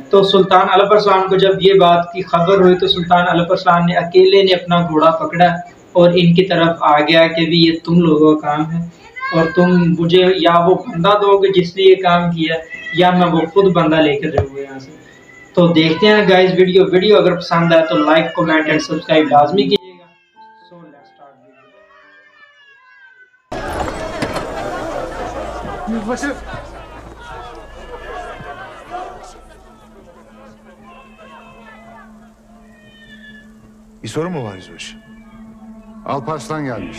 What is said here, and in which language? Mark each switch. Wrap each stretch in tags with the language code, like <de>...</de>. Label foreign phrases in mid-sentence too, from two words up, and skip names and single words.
<hi>तो सुल्तान अली अरसलान को जब ये बात की खबर हुई तो सुल्तान अली अरसलान ने अकेले ने अपना घोड़ा पकड़ा और इनकी तरफ आ गया कि भी ये तुम लोगों का काम है और तुम मुझे या वो बंदा दोगे जिसने ये काम किया, या मैं वो खुद बंदा लेकर जाऊंगा यहाँ से। तो देखते हैं गाइस वीडियो अगर पसंद आए तो</hi> <en>like comment and subscribe</en> <hi>लाजमी कीजिएगा।</hi> <en>so let's start</en> <tr>Yüzbaşı! Bir sorun mu var yüzbaşı? Alparslan gelmiş.</tr>